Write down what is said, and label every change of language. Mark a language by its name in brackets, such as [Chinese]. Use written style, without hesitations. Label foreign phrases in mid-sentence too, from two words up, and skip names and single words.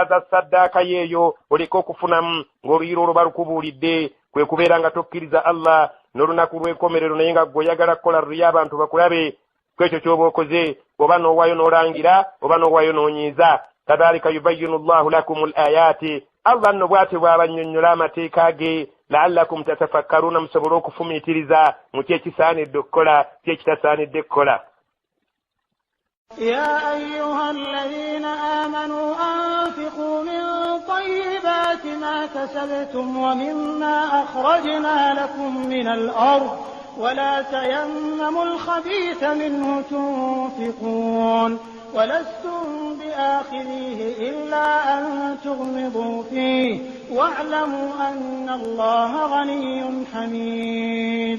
[Ganda] za saddaaka yeeyo oleke okufunamu ng'oluyiro olwo balukubuulidde kwe kubeera nga tokkiriza Allah n'olunaku lw'enkomerero naye nga ggwe oyagala kukola riya abantu bakulabe kwekyo ky'oba okoze oba n'owaayo n'olangira oba n'owaayo n'onyiiza [Arabic] كذلك يبين الله لكم الآيات [Ganda] Allah nno bw'atyo bw'abannyonnyola amateeka ge [Arabic] لعلكم تتفكرون [Ganda] musobole okufumiitiriza mu kyekisaanidde okukola kyekitasaanidde kukola. [Arabic] يا أيها الذين آمنوا أنفقوا من طيبات ما كسبتم ومما أخرجنا لكم من الأرض ولا تيمموا الخبيث منه تنفقون ولستم بآخذيه إلا أن تغمضوا فيه واعلموا أن الله غني حميد.